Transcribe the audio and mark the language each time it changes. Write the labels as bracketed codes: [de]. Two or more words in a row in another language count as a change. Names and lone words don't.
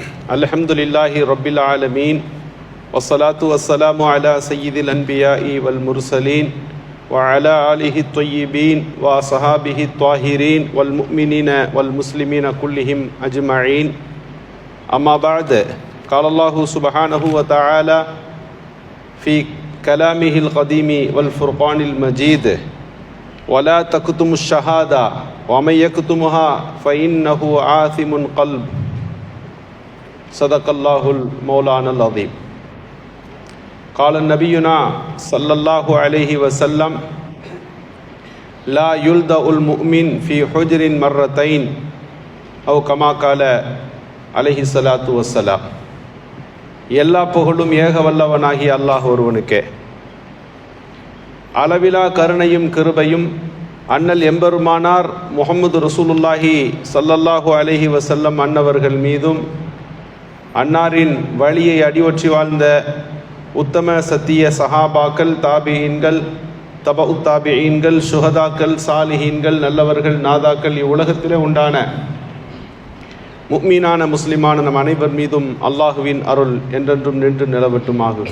[ar] الحمد لله رب العالمين والصلاة والسلام على سيد الأنبياء والمرسلين وعلى آله الطيبين وصحبه الطاهرين والمؤمنين والمسلمين كلهم أجمعين. أما بعد. قال الله سبحانه وتعالى في كلامه القديم والفرقان المجيد ولا تكتموا الشهادة ومن يكتمها فإنه آثم قلب. صدق الله المولانا العظيم. قال نبينا صلى الله عليه وسلم لا يلدأ المؤمن في حجر مرتين أو كما قال عليه الصلاة والسلام. [ta] எல்லா புகழும் ஏக வல்லவனாகி அல்லாஹ் ஒருவனுக்கே. அளவிலா கருணையும் கிருபையும் அண்ணல் எம்பெருமானார் முஹம்மது [ar] رسول الله صلى الله عليه وسلم [ta] அன்னவர்கள் மீதும் அன்னாரின் வழியை அடிவற்றி வாழ்ந்த உத்தம சத்திய சஹாபாக்கள், தாபியீன்கள், தபஉ தாபியீன்கள், சுஹதாக்கள், சாலிஹீன்கள், நல்லவர்கள், நாதாக்கள், இவ்வுலகத்திலே உண்டான முஃமினான முஸ்லிமான நம் அனைவர் மீதும் அல்லாஹுவின் அருள் என்றென்றும் நின்று நிலவட்டுமாகுக.